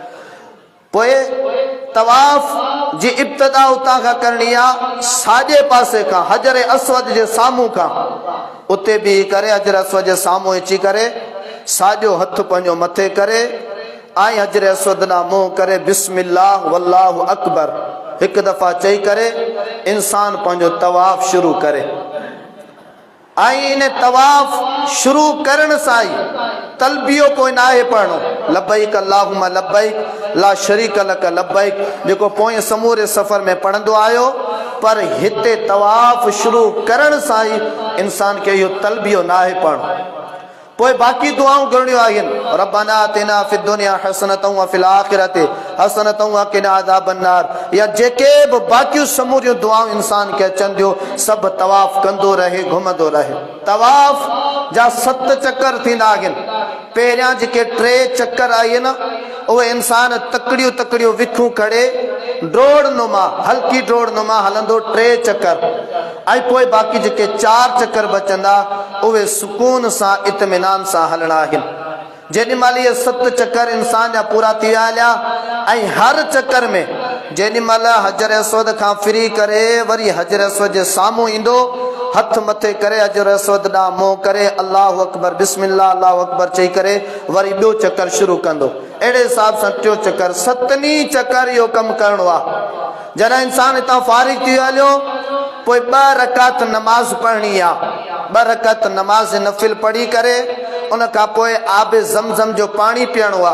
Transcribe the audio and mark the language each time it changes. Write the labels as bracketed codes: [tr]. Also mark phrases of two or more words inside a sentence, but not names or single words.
[sd] पोइ तवाफ़ जी इब्तिदा उतां खां करणी आहे, साॼे पासे खां, हजर अस्वद जे साम्हूं खां, उते बि करे हजर अस्वद जे साम्हूं अची करे साॼो हथु पंहिंजो मथे करे ऐं हजर अस्वद ॾांहुं मुंहुं करे [ar] بسم الله والله أكبر [sd] हिकु दफ़ा चई करे इंसान पंहिंजो तवाफ़ शुरू करे। ऐं इन तवाफ़ शुरू करण सां ई तलबियो पोइ न आहे पढ़णो, [ar] لبيك اللهم لبيك لا شريك لك لبيك, [sd] जेको पोइ समूरे सफ़र में पढ़ंदो आयो, पर हिते तवाफ़ शुरू करण सां ई इंसान खे इहो तलबियो न आहे पढ़णो। पोइ बाक़ी दुआऊं करणियूं आहिनि, [ar] ربنا آتنا في الدنيا حسنة وفي الآخرة حسنة وقنا عذاب النار, [sd] या जेके बि बाक़ियूं समूरियूं दुआऊं इंसान खे अचनि थियूं, सभु तवाफ़ कंदो रहे, घुमंदो रहे। तवाफ़ जा 7 चकर थींदा आहिनि। पहिरियां जेके 3 चकर आहिनि उहे इंसान तकड़ियूं विखूं खड़े ड्रोड़ नुमा, हल्की ड्रोड़ नुमा हलंदो 3 चकर, ऐं पोइ बाक़ी जेके 4 चकर बचंदा उहे सुकून सां इत्मिनान सां हलणा आहिनि। जेॾीमहिल इहे 7 चकर इंसान जा पूरा थी विया हलिया, ऐं हर चकर में जेॾीमहिल हजर अस्वद खां फिरी करे वरी हजर अस्वद जे साम्हूं ईंदो, हथ मथे करे हजर अस्वद ॾांहुं मुंहुं करे [ar] الله أكبر بسم الله الله أكبر [sd] चई करे वरी ॿियो चकर शुरू कंदो। अहिड़े हिसाब सां 3 चकर, 7 चकर इहो कमु करिणो आहे। जॾहिं इंसान हितां फारिग थी हलियो, पोइ 2 रकात नमाज़ पढ़णी आहे। 2 रकात नमाज़ नफ़िल पढ़ी करे उन खां पोइ आबे ज़मज़म जो पाणी पीअणो आहे।